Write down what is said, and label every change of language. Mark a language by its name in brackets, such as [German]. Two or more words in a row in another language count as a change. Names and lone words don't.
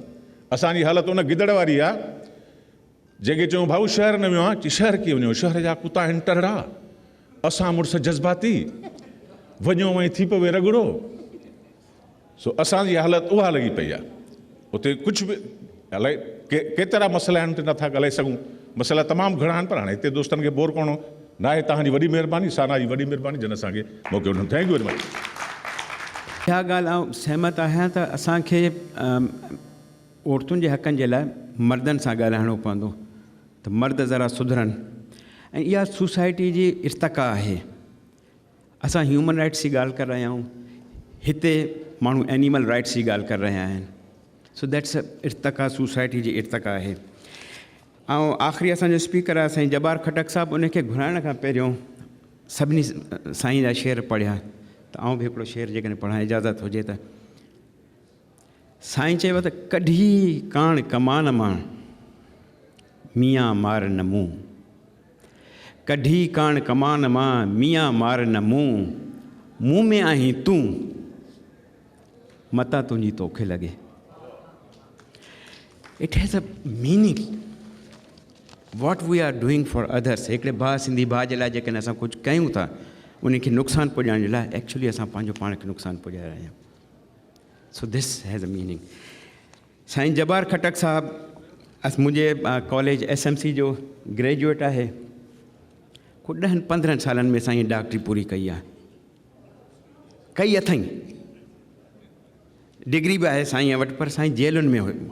[Sindhi] असांजी हालति उन गिदड़ वारी आहे जेके चऊं भाऊ शहर न वियो आहे, शहर कीअं वञो, शहर जा कुता आहिनि टरड़ा, असां मुड़ुस जज़्बाती, वञो ऐं थी पवे रगड़ो। सो असांजी हालति उहा लॻी पई आहे। उते कुझु बि अलाए केतिरा मसइला आहिनि, उते नथा ॻाल्हाए सघूं। मसइला तमामु घणा आहिनि, पर हाणे हिते दोस्तनि खे बोर करणो न आहे। तव्हांजी वॾी महिरबानी, साना जी वॾी महिरबानी जिन असांखे मौक़ो ॾिनो। [English] thank you very much. [Sindhi] इहा ॻाल्हि आउं सहमत आहियां त असांखे औरतुनि जे हक़नि जे लाइ मर्दनि सां ॻाल्हाइणो पवंदो, त मर्द ज़रा सुधरनि। ऐं इहा सोसाइटी जी इर्तका आहे। असां [English] human rights [Sindhi] जी ॻाल्हि करे रहिया आहियूं, हिते माण्हू [English] animal rights [Sindhi] जी ॻाल्हि करे रहिया आहिनि। [English] so that's a [Sindhi] इर्तका, सोसाइटी जी इर्तका आहे। ऐं आख़िरी असांजो स्पीकर आहे साईं जबार खटक साहिबु, उनखे घुराइण खां पहिरियों सभिनी साईं जा शेर पढ़िया, त आउं बि हिकिड़ो शेर जेकॾहिं पढ़ां इजाज़त हुजे त। साईं चयव त कढी काण कमान मां मियां मार न मूं, कढी काण कमान मां मियां मार न मूं में आहीं तूं, मता तुंहिंजी तोखे लॻे। [English] it has a meaning what we are doing for others. [Sindhi] हिकिड़े भाउ, सिंधी भाउ जे लाइ जेकॾहिं असां कुझु कयूं था उनखे नुक़सानु पुॼाइण जे लाइ एक्चुअली असां पंहिंजो पाण खे नुक़सानु पुॼाए रहिया आहियूं। [English] so this has a meaning. [Sindhi] साईं जबार खटक साहिबु मुंहिंजे कॉलेज SMC जो ग्रेजुएट आहे। को 10-15 सालनि में साईं डॉक्टरी पूरी कई आहे, कई अथई, डिग्री बि आहे साईं वटि, पर साईं जेलुनि में हुयो।